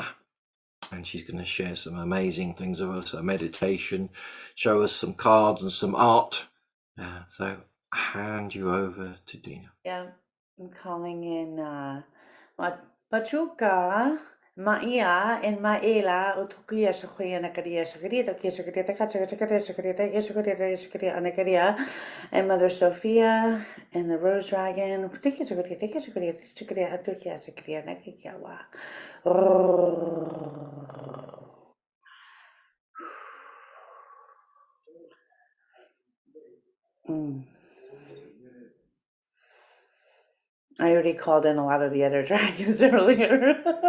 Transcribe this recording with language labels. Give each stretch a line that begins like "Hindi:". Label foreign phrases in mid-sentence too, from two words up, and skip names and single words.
English: And she's going to share some amazing things with us, a meditation, show us some cards and some art. So I hand you over to Dina. Yeah, I'm calling in Machuka, Maia, and Maela, Utukia, Shakuya, Nakaria, Shakarita, Kishakarita, Kachakaria, Shakarita, Kishakarita, Shakaria, Anakaria, and Mother Sophia, and the Rose Dragon, Shakaria, Shakaria, Atukia, Shakaria, Nakakiawa. I already called in a lot of the other dragons earlier.